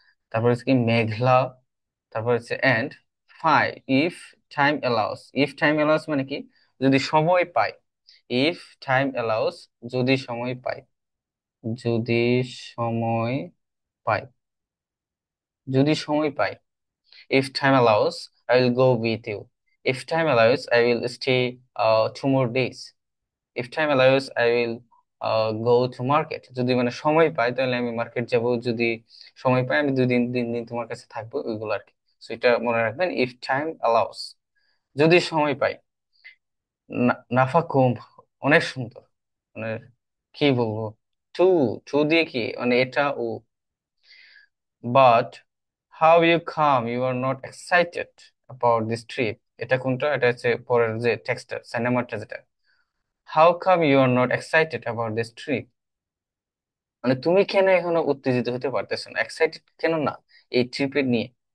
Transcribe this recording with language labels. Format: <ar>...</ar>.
<bn>তারপর হচ্ছে কি মেঘলা, তারপর হচ্ছে and phi,</bn> <en>If time allows.</en> <bn>If time allows মানে কি? যদি সময় পাই।</bn> <en>if time allows,</en> <bn>যদি সময় পাই, যদি সময় পাই, যদি সময় পাই।</bn> <en>If time allows, I will go with you. If time allows, I will stay 2 more days. If time allows, I will go to market.</en> <bn>যদি মানে সময় পাই তাহলে আমি মার্কেট যাব, যদি সময় পাই আমি 2 দিন 3 দিন তোমার কাছে থাকবো, ওইগুলো আর কি। So এটা মনে রাখবেন,</bn> <en>if time allows,</en> <bn>যদি সময় পাই। নাফাকুম, অনেক সুন্দর, মানে কি বলবো, টু, টু দিয়ে কি মানে এটা ও।</bn> <en>But how you come you are not excited about this trip,</en> <bn>এটা কোনটা? এটা হচ্ছে পরের যে টেক্সটটা, সিনেমাটা যেটা।</bn> <en>How come you are not excited about this trip,</en> <bn>মানে তুমি কেন এখনো উত্তেজিত হতে পারতেছো না, এক্সাইটেড কেন না এই ট্রিপের নিয়ে?</bn>